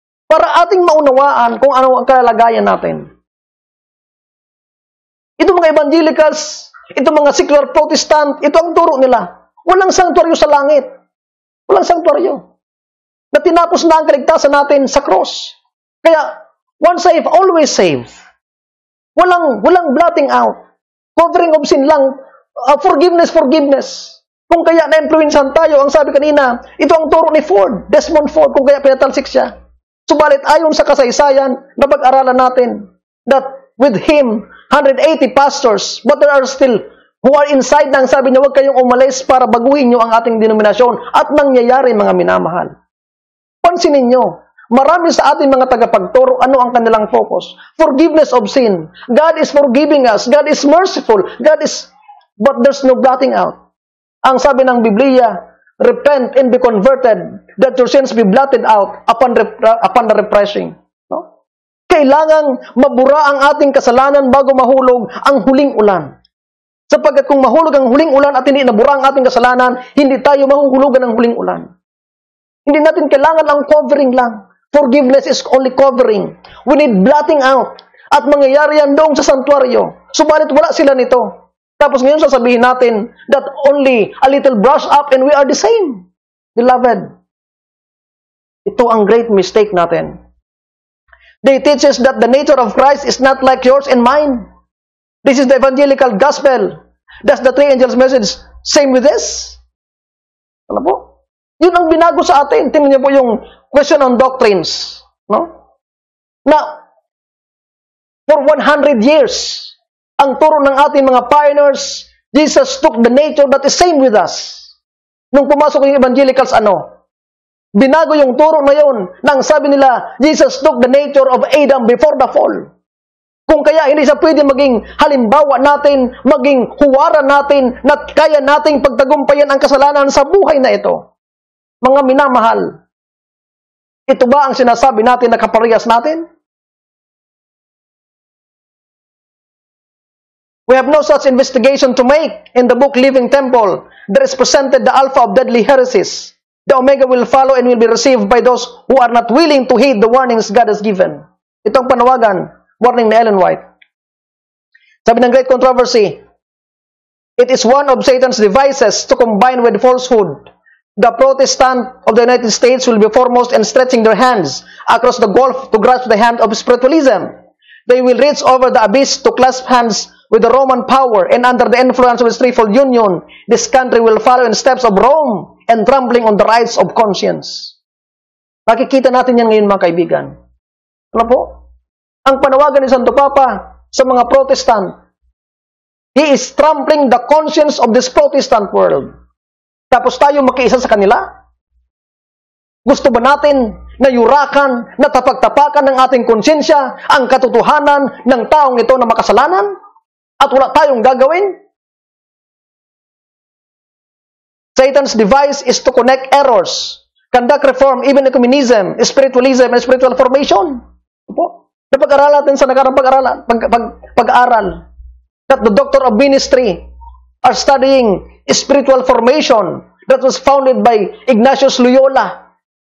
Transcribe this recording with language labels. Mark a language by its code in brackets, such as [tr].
[tl] Para ating maunawaan kung ano ang kalagayan natin. Ito mga evangelicals, ito mga secular protestant, ito ang turo nila. Walang sanctuaryo sa langit. Walang sanctuaryo. Na tinapos na ang kaligtasan natin sa cross. [en] Kaya, once saved, always saved. Walang blotting out. Covering of sin lang. Forgiveness. [tl] Kung kaya na-influensyahan tayo, ang sabi kanina, ito ang turo ni Ford, Desmond Ford, kung kaya pinatalsik siya. Subalit ayon sa kasaysayan, napag-aralan natin [en] that with him, 180 pastors, but there are still who are inside [tl] na ang sabi niya, huwag kayong umalis para baguhin niyo ang ating denominasyon at nangyayari, mga minamahal. Pansinin niyo, marami sa ating mga tagapagturo, ano ang kanilang focus? [en] Forgiveness of sin. God is forgiving us. God is merciful. But there's no blotting out. [tl] Ang sabi ng Biblia, [en] repent and be converted, that your sins be blotted out upon the refreshing. No? [tl] Kailangang mabura ang ating kasalanan bago mahulog ang huling ulan. Sapagkat kung mahulog ang huling ulan at hindi nabura ang ating kasalanan, hindi tayo mahuhulugan ng huling ulan. Hindi natin kailangan ang covering lang. [en] Forgiveness is only covering. We need blotting out. [tl] At mangyayari yan doon sa santuaryo. Subalit wala sila nito. Tapos ngayon sasabihin natin [en] that only a little brush up and we are the same. Beloved, [tl] ito ang [en] great mistake natin. They teach us that the nature of Christ is not like yours and mine. This is the evangelical gospel. Does the three angels' message same with this? [tl] Ano po? Yun ang binago sa atin. Tingnan niyo po yung question on doctrines. No? [en] Na, for 100 years, [tl] ang turo ng ating mga pioneers, [en] Jesus took the nature that is same with us. [tl] Nung pumasok yung evangelicals, binago yung turo na yun, nang sabi nila, [en] Jesus took the nature of Adam before the fall. [tl] Kung kaya hindi siya pwede maging halimbawa natin, maging huwaran natin, na kaya nating pagtagumpayan ang kasalanan sa buhay na ito. Mga minamahal, ito ba ang sinasabi natin na kaparehas natin? [en] We have no such investigation to make. In the book Living Temple, there is presented the alpha of deadly heresies. The omega will follow and will be received by those who are not willing to heed the warnings God has given. [tl] Itong panawagan, warning ni Ellen White. Sabi ng Great Controversy, [en] it is one of Satan's devices to combine with falsehood. The Protestant of the United States will be foremost in stretching their hands across the gulf to grasp the hand of spiritualism. They will reach over the abyss to clasp hands with the Roman power, and under the influence of its threefold union, this country will follow in steps of Rome and trampling on the rights of conscience. [tl] Nakikita natin yan ngayon, mga kaibigan. Ano po? Ang panawagan ni Santo Papa sa mga Protestant, [en] he is trampling the conscience of this Protestant world. [tl] Tapos tayo makiisa sa kanila? Gusto ba natin na yurakan, na tapagtapakan ng ating konsensya ang katotohanan ng taong ito na makasalanan? At wala tayong gagawin? [en] Satan's device is to connect errors, conduct reform, even ecumenism, spiritualism, and spiritual formation. [tl] Napag-aralan natin sa nakarang pag-aral [en] that the doctor of ministry are studying spiritual formation that was founded by Ignatius Loyola.